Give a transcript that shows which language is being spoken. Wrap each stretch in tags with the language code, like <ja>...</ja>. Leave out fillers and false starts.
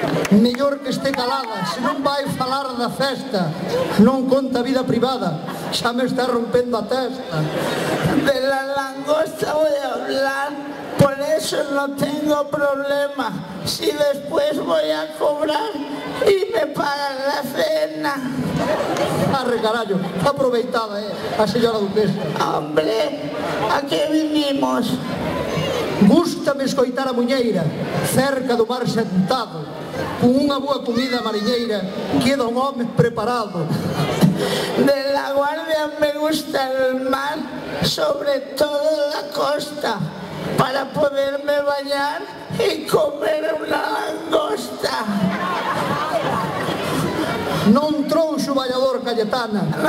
<gl>Mellor que este calada, se non vai falar da festa, non conta vida privada, xa me está rompendo a testa.</gl> <es>De la langosta voy a hablar, por eso no tengo problema. Si después voy a cobrar y me pagan la cena.</es> <gl>Arre carallo, aproveitada, a señora duquesa.</gl> <es>Hombre, ¿a qué vinimos?</es> <gl>Gústame escoitar a muñeira, cerca do mar sentado, con unha boa comida mariñeira, queda un home preparado.</gl> <es>De La Guardia me gusta el mar, sobre todo la costa, para poderme bañar y comer una langosta.</es> <gl>Non trouxo o bañador, Cayetana.</gl>